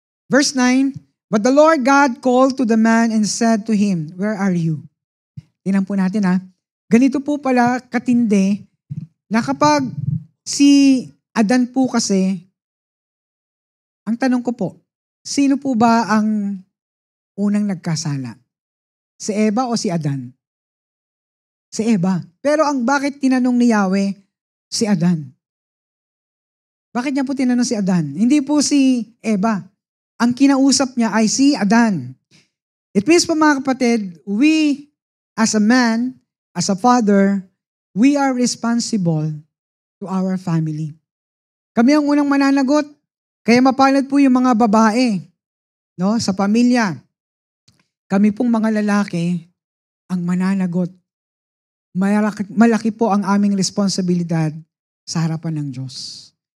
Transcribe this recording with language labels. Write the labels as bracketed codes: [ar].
[en] Verse 9, but the Lord God called to the man and said to him, where are you? [tl] Tingnan po natin ha. Ganito po pala katindi na kapag si Adan po kasi, ang tanong ko po, sino po ba ang unang nagkasala? Si Eva o si Adan? Si Eva. Pero ang bakit tinanong ni Yahweh, si Adan? Bakit niya po tinanong si Adan? Hindi po si Eva. Ang kinausap niya ay si Adan. [en] It means [tl] po mga kapatid, [en] we as a man, as a father, we are responsible to our family. [tl] Kami ang unang mananagot. Kaya mapalad po yung mga babae, no, sa pamilya. Kami pong mga lalaki ang mananagot. Malaki po ang aming responsibilidad sa harapan ng Diyos.